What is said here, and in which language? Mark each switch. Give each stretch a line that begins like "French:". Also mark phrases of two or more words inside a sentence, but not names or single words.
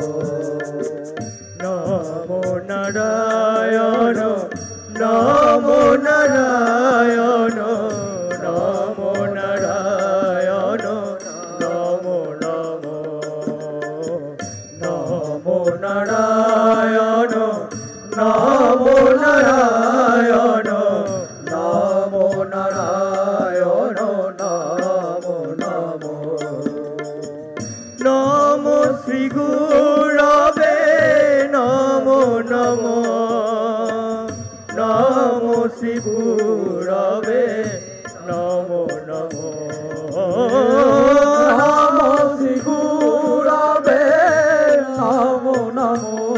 Sanskrit: নমো নারায়ণ, নমো নারায়ণ, নমো নারায়ণ, নমো নমো, নমো নারায়ণ, নমো নারায়ণ, নমো নারায়ণ, নমো নমো, নমো শ্রী গুরবে নমো নমো, নমো শ্রী গুরবে নমো নমো, নমো শ্রী গুরবে নমো নমো,